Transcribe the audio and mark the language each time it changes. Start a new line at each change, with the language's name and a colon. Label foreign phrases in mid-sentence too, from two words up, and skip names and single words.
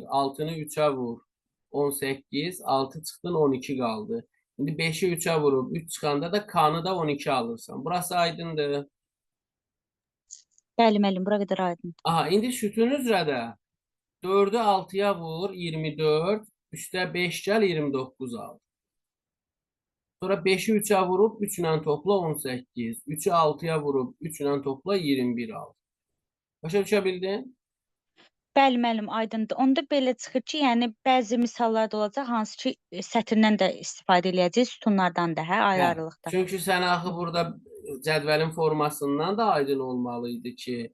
Azerbaijani: 6'nı 3'e vur 18, 6 çıxdın 12 qaldı. İndi 5'i 3'e vurub 3 çıxanda da K'nı da 12 alırsan. Burası aydındır. Bəli, müəllim, bura qədər aydındır. Aha, indi sütun üzrə də 4'ü 6'ya vur 24, üstə 5 gəl 29 al.
Turkish: Sonra 5'i 3'e vurup 3 ile topla 18. 3'ü 6'ya vurup 3 ile topla 21 al. Başa düşebildin?
Azerbaijani: Bəli, müəllim, aydındır. Onda belə çıxır ki, yəni bəzi misallar da olacaq, hansı ki, sətirdən də istifadə eləyəcəyik, sütunlardan da, hə, Hə. ayrı-ayrılıqda. Çünki sən axı burada cədvəlin formasından da aydın olmalıydı ki,